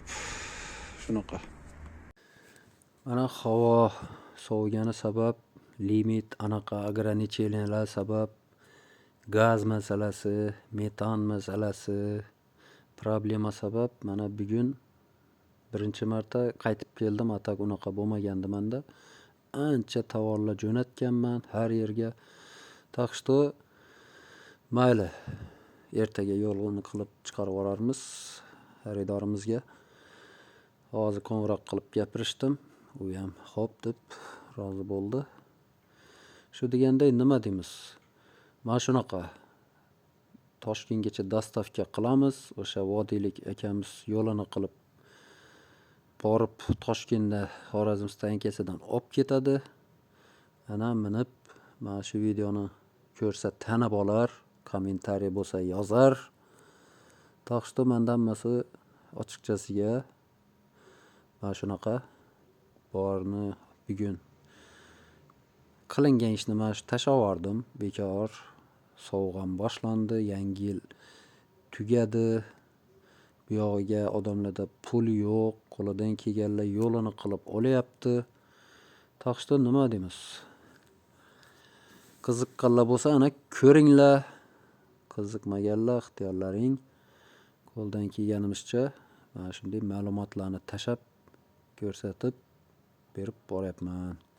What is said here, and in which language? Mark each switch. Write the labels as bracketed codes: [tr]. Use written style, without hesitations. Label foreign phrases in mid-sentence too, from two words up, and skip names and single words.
[uz] Shunaqa. Mana havo sovigani sabab, limit anaqa ограничениялар sabab, gaz masalasi, metan masalasi, problema sabab mana bugun birinchi marta qaytib keldim. Atak unaqa bo'lmagandi menda. Ancha tovarlar jo'natganman har yerga. [ru] Так что mayli. [uz] ertaga yo'lni qilib chiqarib yuborarmiz xaridorimizga. Hozir qo'ng'iroq qilib gapirishdim. U ham xo'p deb rozi bo'ldi. Shu deganday nima deymiz? Mana shunaqa Toshkentgacha dastavka qilamiz. O'sha vodiylik akamiz yo'lini qilib borib Toshkentda Xorazm stansiyasidan olib ketadi. Ana minib mana shu videoni ko'rsa tanib olar, kommentariy bo'lsa yozar. [ru] Так что [uz] menda hammasi ochiqchasiga mana shunaqa borni bugun qilingan ishni mana shu tashlavordim. Bekor sovuq ham boshlandi, yangi yil tugadi. Bu yog'iga odamlarda pul yo'q, qo'lidan kelganlar yo'lini qilib olyapti. [ru] Так что [uz] nima deymiz? Qiziqqanlar bo'lsa ana ko'ringlar. Qiziqmaganlar ixtiyorlaring. Qo'ldan kelganimizcha mana shunday ma'lumotlarni tashab ko'rsatib berib boryapman.